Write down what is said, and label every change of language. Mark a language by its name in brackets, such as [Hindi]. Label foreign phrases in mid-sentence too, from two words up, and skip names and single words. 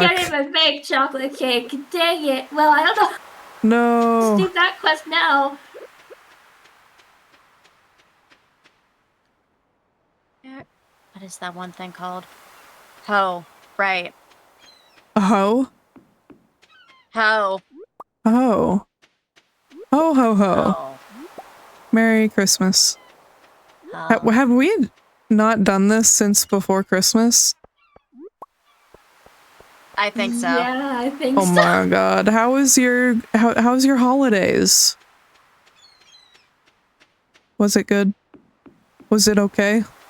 [English] I can't even make chocolate cake. Dang it. Well, I don't know. No. Let's do that quest now. What is that one thing called? Ho. Right. A hoe? Ho. Oh. Ho ho ho. Oh. Merry Christmas. Have we not done this since before Christmas? I think so. Yeah, I think Oh so. my god. How's your holidays? Was it good? Was it okay?